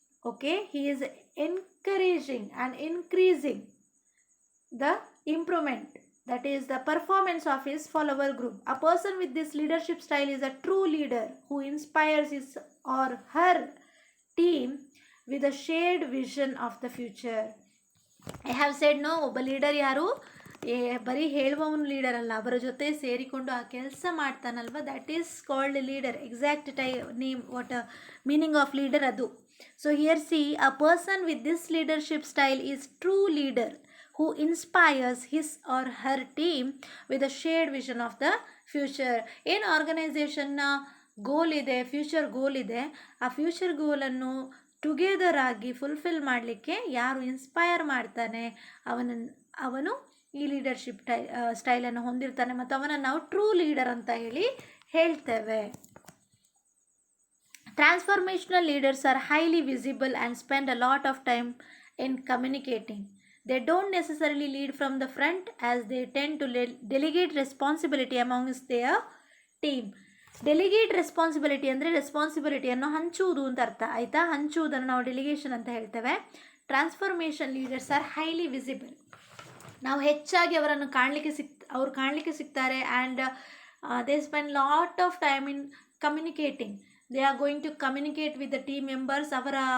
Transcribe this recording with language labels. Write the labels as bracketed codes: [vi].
[en] Okay, he is encouraging and increasing the improvement, that is the performance of his follower group. A person with this leadership style is a true leader who inspires his or her team with a shared vision of the future. I have said no, [kn] ಒಬ್ಬ leader ಯಾರು ಬರೀ ಹೇಳುವವನು leader ಅಲ್ಲ, ಅವರ ಜೊತೆ ಸೇರಿಕೊಂಡು ಆ ಕೆಲಸ ಮಾಡ್ತಾನಲ್ವ, [en] That is called leader. Exact name what meaning of leader [kn] ಅದು. [en] So here see, a person with this leadership style is true leader who inspires his or her team with a shared vision of the future. [kn] ಏನು ಆರ್ಗನೈಸೇಷನ್ನ ಗೋಲ್ ಇದೆ, future ಗೋಲ್ ಇದೆ, ಆ future ಗೋಲನ್ನು together ಆಗಿ fulfil ಮಾಡಲಿಕ್ಕೆ ಯಾರು inspire ಮಾಡ್ತಾನೆ ಅವನು ಈ ಲೀಡರ್ಶಿಪ್ ಸ್ಟೈಲನ್ನು ಹೊಂದಿರ್ತಾನೆ ಮತ್ತು ಅವನನ್ನು ನಾವು ಟ್ರೂ ಲೀಡರ್ ಅಂತ ಹೇಳ್ತೇವೆ. [en] Transformational leaders are highly visible and spend a lot of time in communicating. They don't necessarily lead from the front as they tend to delegate responsibility amongst their team. [kn] Delegate responsibility ಅಂದರೆ ರೆಸ್ಪಾನ್ಸಿಬಿಲಿಟಿಯನ್ನು ಹಂಚುವುದು ಅಂತ ಅರ್ಥ ಆಯಿತಾ. ಹಂಚುವುದನ್ನು ನಾವು delegation ಅಂತ ಹೇಳ್ತೇವೆ. [en] Transformation leaders are highly visible. [kn] ನಾವು ಹೆಚ್ಚಾಗಿ ಅವರನ್ನು ಕಾಣಲಿಕ್ಕೆ ಸಿಗ್ತಾರೆ. [en] And they spend lot of time in communicating. They are going to communicate with the team members. ಅವರ